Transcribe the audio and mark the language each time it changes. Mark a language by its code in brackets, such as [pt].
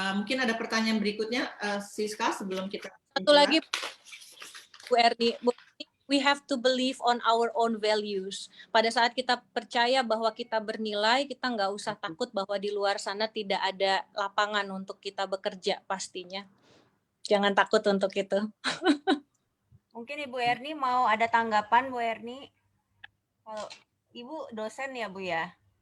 [id] Mungkin ada pertanyaan berikutnya, Siska, sebelum kita Satu lagi, [en] Bu Erni, we have to believe on our own values. [id] Pada saat kita percaya bahwa kita bernilai, kita nggak usah takut bahwa di luar sana tidak ada lapangan untuk kita bekerja pastinya. Jangan takut untuk itu. Mungkin Ibu Erni mau ada tanggapan, Bu Erni? Kalau Ibu dosen ya, Bu ya?